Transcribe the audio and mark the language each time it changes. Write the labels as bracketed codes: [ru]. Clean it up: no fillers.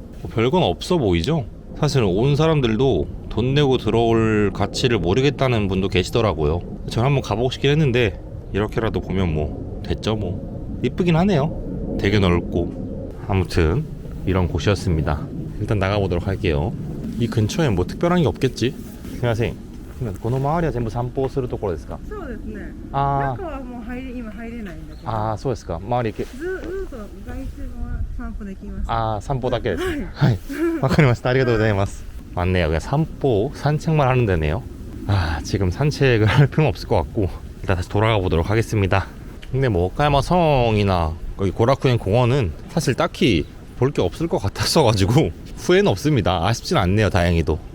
[ko] 뭐 별건 없어 보이죠? 사실 온 사람들도 돈 내고 들어올 가치를 모르겠다는 분도 계시더라고요. 전 한번 가보고 싶긴 했는데 이렇게라도 보면 뭐 됐죠 뭐. 이쁘긴 하네요. 되게 넓고. 아무튼 이런 곳이었습니다. 일단 나가보도록 할게요. 이 근처에 뭐 특별한 게 없겠지? [ja] みません。この周りは全部散歩するところですか？そうですね。あ中はもう今入れないんだけど。あ、そうですか。周りずっと外周は散歩できます。散歩だけですね. [ko] 네. [ja] 와카리마시타. 아리가토 고자이마스. [ko] 맞네요. 그냥 산책만 하는 데네요. 지금 산책을 할 필요는 없을 것 같고 일단 다시 돌아가 보도록 하겠습니다. 근데 뭐 오카야마 성이나 거기 고라쿠엔 공원은 사실 딱히 볼 게 없을 것 같았어가지고 후회는 없습니다. 아쉽진 않네요. 다행히도.